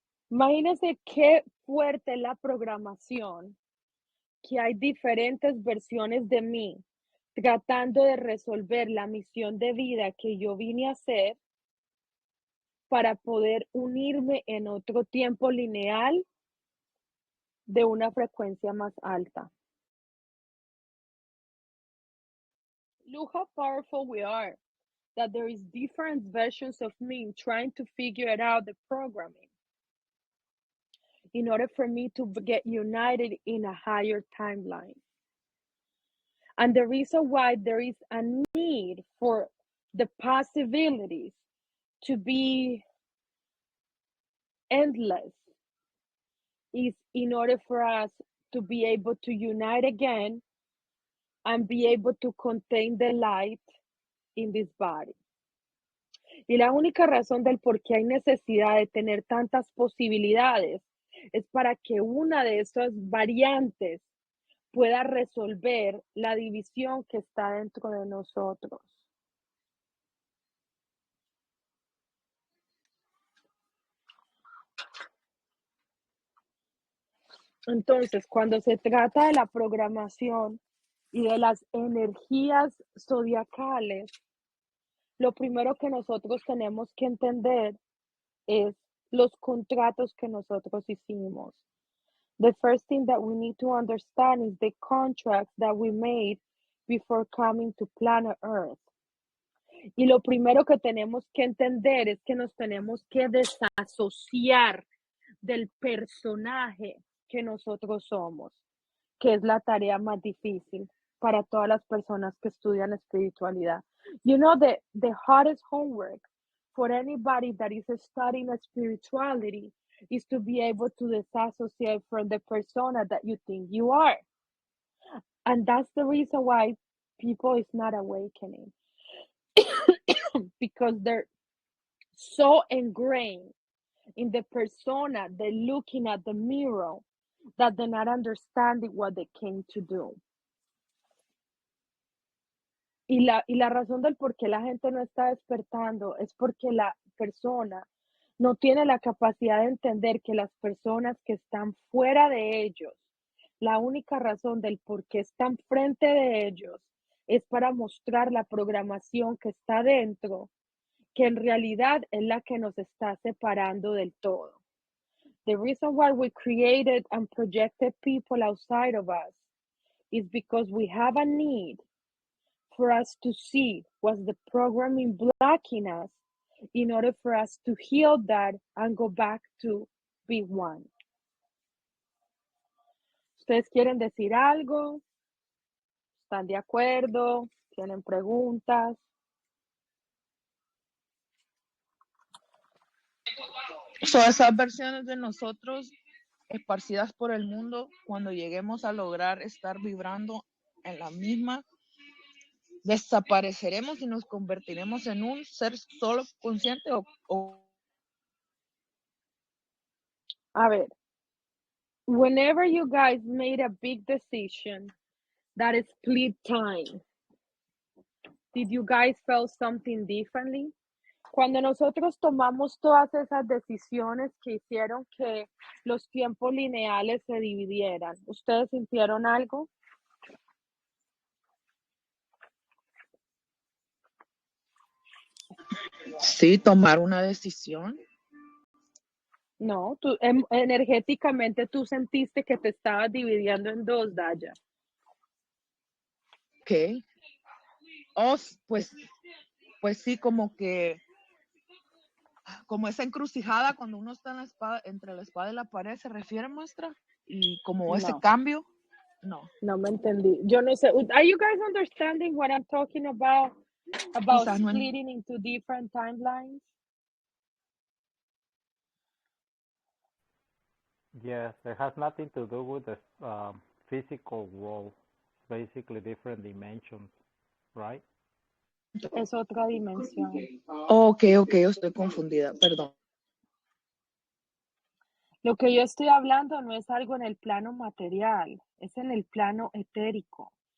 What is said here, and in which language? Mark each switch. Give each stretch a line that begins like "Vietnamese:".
Spanish: Imagínense qué fuerte es la programación, que hay diferentes versiones de mí tratando de resolver la misión de vida que yo vine a hacer para poder unirme en otro tiempo lineal de una frecuencia más alta.
English: Look how powerful we are, that there is different versions of me trying to figure it out, the programming, in order for me to get united in a higher timeline. And the reason why there is a need for the possibilities to be endless is in order for us to be able to unite again and be able to contain the light in this body.
Spanish: Y la única razón del por qué hay necesidad de tener tantas posibilidades es para que una de esas variantes pueda resolver la división que está dentro de nosotros. Entonces, cuando se trata de la programación y de las energías zodiacales, lo primero que nosotros tenemos que entender es los contratos que nosotros hicimos.
English: The first thing that we need to understand is the contracts that we made before coming to planet Earth.
Spanish: Y lo primero que tenemos que entender es que nos tenemos que desasociar del personaje que nosotros somos, que es la tarea más difícil para todas las personas que estudian espiritualidad.
English: You know, the hardest homework for anybody that is studying spirituality is to be able to disassociate from the persona that you think you are. And that's the reason why people is not awakening. Because they're so ingrained in the persona, they're looking at the mirror, that they're not understanding what they came to do.
Spanish: Y la razón del por qué la gente no está despertando es porque la persona no tiene la capacidad de entender que las personas que están fuera de ellos, la única razón del por qué están frente de ellos es para mostrar la programación que está dentro, que en realidad es la que nos está separando del todo.
English: The reason why we created and projected people outside of us is because we have a need for us to see what's the programming blocking us in order for us to heal that and go back to be one.
Spanish: ¿Ustedes quieren decir algo? ¿Están de acuerdo? ¿Tienen preguntas? So, esas versiones de nosotros esparcidas por el mundo, cuando lleguemos a lograr estar vibrando en la misma, desapareceremos y nos convertiremos en un ser solo consciente o... A ver,
English: whenever you guys made a big decision that is split time, did you guys feel something differently?
Spanish: Cuando nosotros tomamos todas esas decisiones que hicieron que los tiempos lineales se dividieran, ¿ustedes sintieron algo? Sí, tomar una decisión. No, tú energéticamente tú sentiste que te estabas dividiendo en dos, Daya. ¿Qué? Oh, pues sí, como que, como esa encrucijada cuando uno está en la espada, entre la espada y la pared, ¿se refiere, maestra? Y como ese No, cambio, no. no me entendí. Yo no sé.
English: Are you guys understanding what I'm talking about? About
Spanish: Quizás no.
English: splitting into different timelines? Yes, it has nothing to do with the physical world. Basically different dimensions, right?
Spanish: Es otra dimensión. Ok, estoy confundida, perdón. Lo que yo estoy hablando no es algo en el plano material, es en el plano etérico.